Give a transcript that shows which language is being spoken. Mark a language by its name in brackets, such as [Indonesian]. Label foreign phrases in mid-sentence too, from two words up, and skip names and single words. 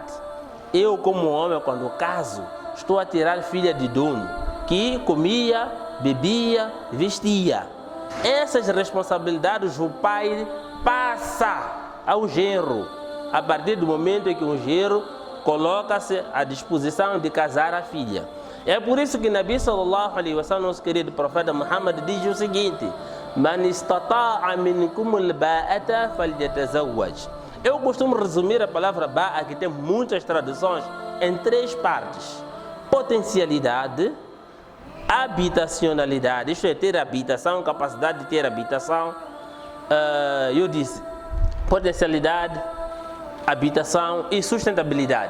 [Portuguese] Eu, como homem, quando caso, estou a tirar filha de dono, que comia, bebia, vestia. Essas responsabilidades o pai passa ao genro, a partir do momento em que um genro coloca-se à disposição de casar a filha. É por isso que [Arabic] نبي صلى الله عليه وسلم, [Portuguese] nosso querido profeta Muhammad, diz o seguinte: [Arabic] من استطاع منكم الباءة فليتزوج. [Portuguese] Eu costumo resumir a palavra ba'a, que tem muitas traduções, em 3 partes: potencialidade, habitacionalidade, isto é, ter habitação, capacidade de ter habitação. Eu disse potencialidade, habitação e sustentabilidade.